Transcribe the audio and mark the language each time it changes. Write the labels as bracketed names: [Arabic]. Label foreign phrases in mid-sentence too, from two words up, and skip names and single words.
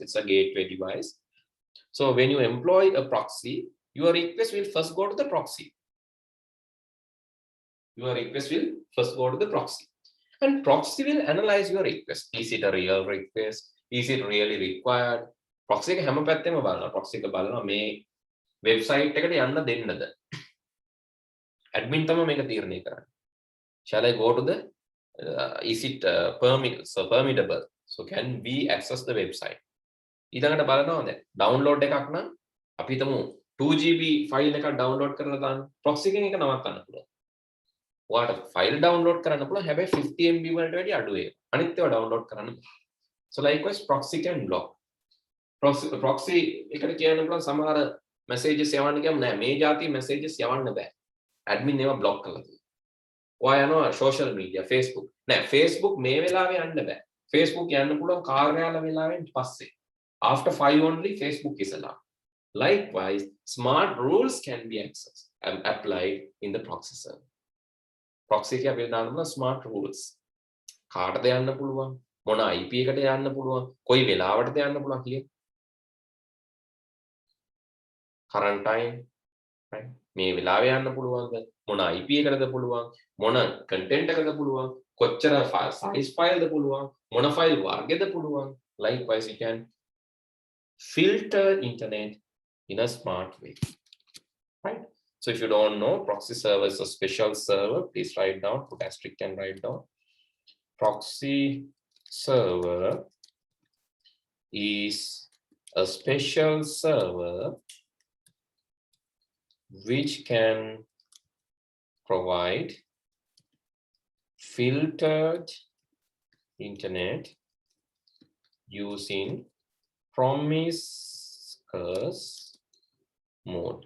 [English] It's a gateway device. So when you employ a proxy, your request will first go to the proxy. Your request will first go to the proxy. And proxy will analyze your request. Is it a real request? Is it really required? [Sinhala] Proxy එක හැම පැත්තෙම බලනවා. Proxy එක බලනවා මේ website එකට යන්න දෙන්නද? Admin තමයි මේක තීරණය කරන්නේ. [English] Shall I go to the is it permittable? So can we access the website? [Sinhala] ඊළඟට බලනවා දැන් download එකක් නම් අපි හිතමු 2GB file එකක් download කරලා දාන්න. proxy එකෙන් එක නවත්තන්න පුළුවන්. ඔයාලට file download කරන්න පුළුවන් හැබැයි 50 MB වලට වැඩි අඩු ඒක. අනිත් ඒවා download කරන්න බෑ. [English] So likewise proxy can block. [Sinhala] proxy එකට කියන්න පුළුවන් සමහර messages යවන්න කියමු නෑ මේ જાති messages යවන්න බෑ. admin ඒවා block කරලා තියෙනවා. ඔයා යනවා [English] social media Facebook. [Sinhala] නෑ Facebook මේ වෙලාවේ යන්න බෑ. Facebook යන්න පුළුවන් කාර්යාල වෙලාවෙන් පස්සේ. [English] After 5 only Facebook is allowed. Likewise, smart rules can be accessed and applied in the proxy server. [Sinhala] Proxy එක අපිට දාන්න පුළුවන් [English] smart rules. [Sinhala] කාටද යන්න පුළුවන්? මොන IP එකට යන්න පුළුවන්? කොයි වෙලාවටද යන්න පුළුවන් කියන. [English] Current time, right? [Sinhala] මේ වෙලාවේ යන්න පුළුවන්ද? මොන IP එකකටද පුළුවන්? මොන content එකකටද පුළුවන්? කොච්චර size file ද පුළුවන්? මොන file වර්ගෙද පුළුවන්? [English] Likewise, you can filter internet in a smart way, right? So if you don't know, proxy server is a special server. Please write down, put asterisk and write down. Proxy server is a special server which can provide filtered internet using promiscuous mode.